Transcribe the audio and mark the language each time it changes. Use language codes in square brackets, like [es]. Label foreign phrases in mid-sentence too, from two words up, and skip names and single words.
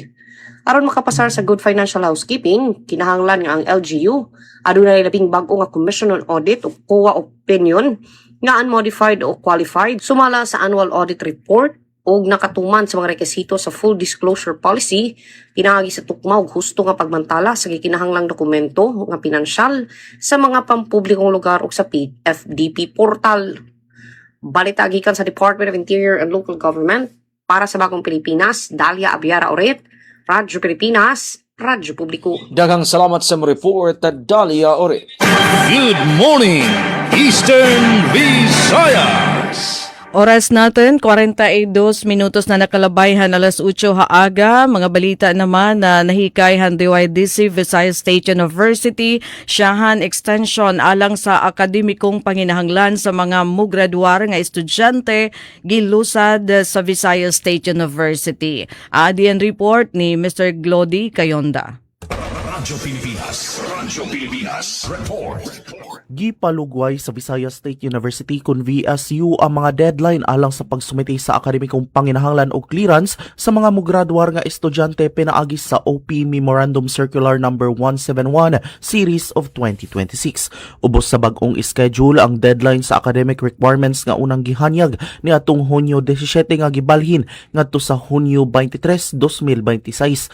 [ceb] Aron makapasar sa Good Financial Housekeeping, kinahanglan nga ang LGU adunay labing bag-o nga Commission on Audit o COA opinion nga unmodified o qualified sumala sa Annual Audit Report og nakatuman sa mga rekisito sa Full Disclosure Policy, pinaagi sa tukma og husto nga pagmantala sa gikinahanglang dokumento nga pinansyal sa mga pampublikong lugar ug sa FDP portal. Balita gikan sa Department of Interior and Local Government para sa Bagong Pilipinas, Dalia Abiara Oret, Radyo Pilipinas, Radyo Publiko. Daghang salamat sa report Dalia Oret. [en] Good morning, Eastern Visayas. [war] Oras natin, 42 minutos na nakalabayhan, alas 8 haaga. [ceb] Mga balita naman na nahikay DYDC Visayas State University, Siyahan Extension alang sa akademikong panginahanglan sa mga mugraduar nga estudyante gilusad sa Visayas State University. [war] Adian report ni Mr. Glody Kayonda. [en] Radyo Pilipinas Report. [ceb] Gipalugway sa Visayas State University kun VSU ang mga deadline alang sa pagsumite sa akademikong panginahanglan o clearance sa mga mugraduar nga estudyante pinaagi sa OP Memorandum Circular No. [en] 171 Series of 2026. [ceb] Ubos sa bag-ong schedule ang deadline sa [en] academic requirements [ceb] nga unang gihanyag ni atong Hunyo 17 nga gibalhin ngadto sa Hunyo 23, 2026.